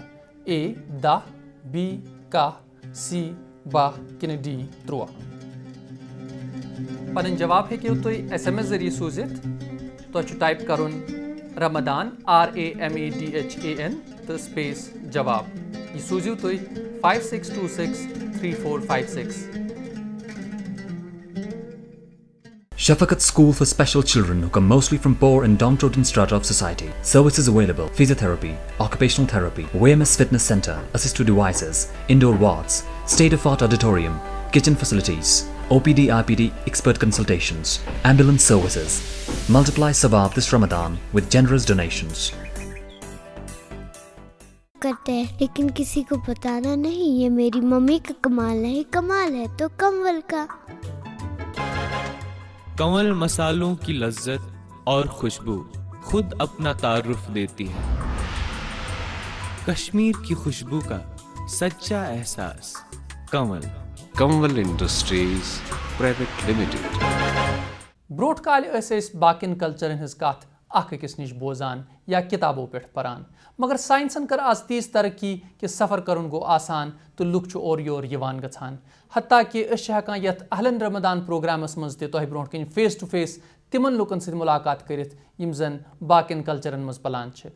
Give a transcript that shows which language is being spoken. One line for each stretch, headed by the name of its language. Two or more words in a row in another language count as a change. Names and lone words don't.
Kashmiri: A 10 B 11 C 12 کِنہٕ D 13؟ پنٕنۍ جواب ہیٚکِو تُہۍ SMS ذٔریعہٕ سوٗزِتھ. تۄہہِ چھُ ٹایپ کرُن رمضان RAMADHAN تہٕ سپیس جواب. یہِ سوٗزِو تُہۍ 56263456.
English: Shafaqat School for Special Children who come mostly from poor and downtrodden strata of society. Services available: physiotherapy, occupational therapy, WMS Fitness Center, assistive devices, indoor wards, state-of-art auditorium, kitchen facilities, OPD IPD expert consultations, ambulance services. Multiply Sawab this Ramadan with generous donations.
Urdu: کرتے ہیں لیکن کسی کو بتانا نہیں. یہ میری ممی کا کمال ہے. کمال ہے تو کنول کا. کنول مسالوں کی لذت اور خوشبو خود اپنا تعارف دیتی ہے. کشمیر کی خوشبو کا سچا احساس. کنول انڈسٹریز پرائیویٹ لمیٹڈ.
Kashmiri: برونٛٹھ کالہِ ٲسۍ أسۍ باقین کلچرن ہٕنٛز کتھ اکھ أکِس نِش بوزان یا کِتابو پٮ۪ٹھ پران مگر ساینسن کٔر آز تیٖژ ترقی کہِ سفر کرُن گوٚو آسان تہٕ لُکھ چھُ اورٕ یور یِوان گژھان. حتیٰ کہِ أسۍ چھِ ہٮ۪کان یتھ اہلن رمضان پروگرامس منٛز تہِ تۄہہِ برونٛٹھ کَنۍ
English: face to face
Kashmiri: تِمن لُکن سۭتۍ مُلاقات کٔرِتھ یِم زن باقین کلچرن منٛز پلان چھِ.